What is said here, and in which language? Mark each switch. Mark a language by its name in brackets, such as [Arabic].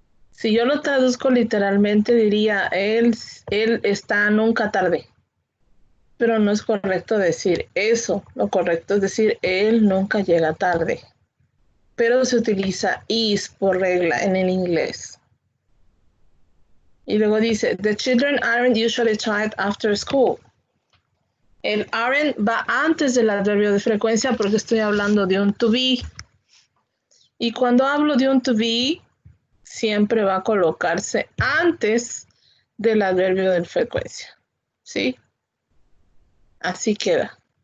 [Spanish] Si yo lo traduzco literalmente diría él está nunca tarde. Pero no es correcto decir eso. Lo correcto es decir él nunca llega tarde. Pero se utiliza is por regla en el inglés. Y luego dice, [English] the children aren't usually tired after school. [Spanish] El aren't va antes del adverbio de frecuencia porque estoy hablando de un to be. Y cuando hablo de un to be, siempre va a colocarse antes del adverbio de frecuencia. ¿Sí? Así queda.